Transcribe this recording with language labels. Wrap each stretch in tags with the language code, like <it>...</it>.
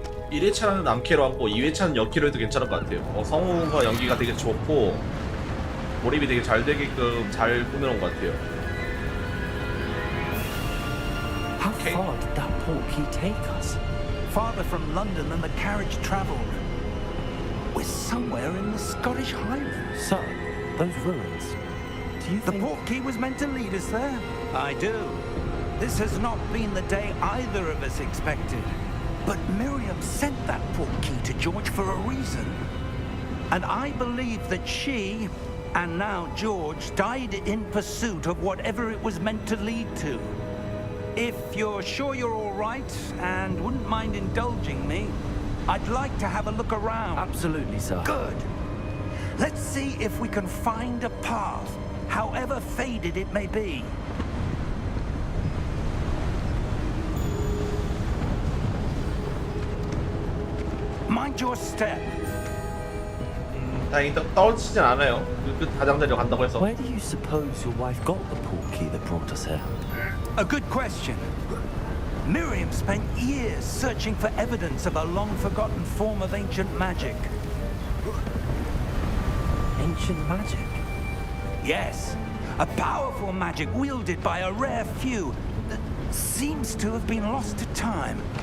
<ko>일 1회차는 남캐로 하고 2회차는 여캐로 해도 괜찮을 것 같아요. 성우가 연기가 되게 좋고 몰입이 되게 잘 되게끔 잘 꾸며놓은 것 같아요.</ko> <en>How far did that port key take us? Farther from London than the carriage travelled. We're somewhere in the Scottish Highlands. Sir, those ruins. Do you The think... port key was meant to lead us there? I do. This has not been the day either of us expected. But Miriam sent that port key to George for a reason. And I believe that she, and now George, died in pursuit of whatever it was meant to lead to. If you're sure you're all right and wouldn't mind indulging me, I'd like to have a look around. Absolutely, sir. Good. Let's see if we can find a path, however faded it may be. Mind your step.</en> <ko>다행히 떨어지진 않아요. 그 가장자리로 간다고 해서.</ko> <en>Where do you suppose your wife got the port key that brought us here? A good question. Miriam spent years searching for evidence of a long-forgotten form of ancient magic. Ancient magic? Yes, a powerful magic wielded by a rare few that seems to have been lost to time.</en>